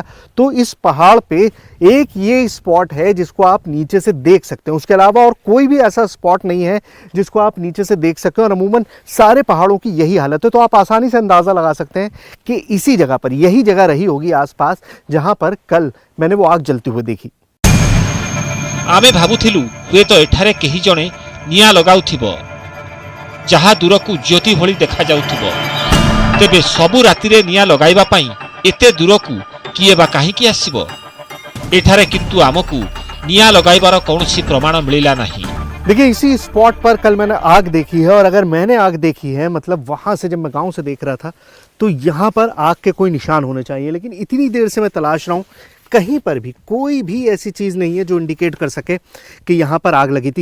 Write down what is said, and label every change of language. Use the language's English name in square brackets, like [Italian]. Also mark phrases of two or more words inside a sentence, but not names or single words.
[Hindi] तो इस पहाड़ पे एक ये स्पॉट है जिसको आप नीचे से देख सकते हैं, उसके अलावा और कोई भी ऐसा स्पॉट नहीं है जिसको आप नीचे से देख सकते हैं। और अमूमन सारे पहाड़ों की यही हालत है। तो आप आसानी से अंदाज़ा लगा सकते हैं कि इसी जगह पर, यही जगह रही होगी आसपास जहाँ पर कल मैंने वो आग जलती हुई देखी। [Odia] ଆମେ ଭାବୁଥିଲୁ ହୁଏତ ଏଠାରେ କେହି ଜଣେ ନିଆଁ ଲଗାଉଥିବ, ଯାହା ଦୂରକୁ ଜ୍ୟୋତି ଭଳି ଦେଖାଯାଉଥିବ। ତେବେ ସବୁ ରାତିରେ ନିଆଁ ଲଗାଇବା ପାଇଁ ଏତେ ଦୂରକୁ କିଏ ବା କାହିଁକି ଆସିବ? ଏଠାରେ କିନ୍ତୁ ଆମକୁ ନିଆଁ ଲଗାଇବାର କୌଣସି ପ୍ରମାଣ ମିଳିଲା ନାହିଁ। [Hindi] देखिए इसी स्पॉट पर कल मैंने आग देखी है, और अगर मैंने आग देखी है मतलब वहाँ से जब मैं गांव से देख रहा था तो यहाँ पर आग के कोई निशान होने चाहिए। लेकिन इतनी देर से मैं तलाश रहा हूँ, कहीं पर भी कोई भी ऐसी चीज़ नहीं है जो इंडिकेट कर सके कि यहाँ पर आग लगी थी।